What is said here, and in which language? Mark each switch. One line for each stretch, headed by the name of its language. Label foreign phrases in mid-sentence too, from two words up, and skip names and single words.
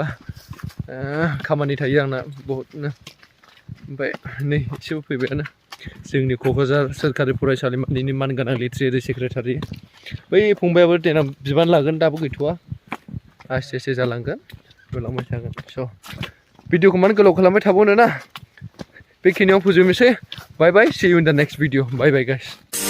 Bodo: खामानि थायो आंना बहुतनो ओमफ्राय नै एसे फैबायानो जोंनि क'क्राझार सोरखारि फरायसालिमानि मानगोनां
English: literary secretary
Bodo: बै फंबायाबो देनां बिबान लागोन दाबो गैथ'वा आस्ते आस्ते जालांगोन होलांबाय थागोन स' भिडिअखौ मानो गोलाव खालामबाय थाबावनो ना बेखिनियाव फोजोबनोसै
English: bye bye see you in the next video bye bye guys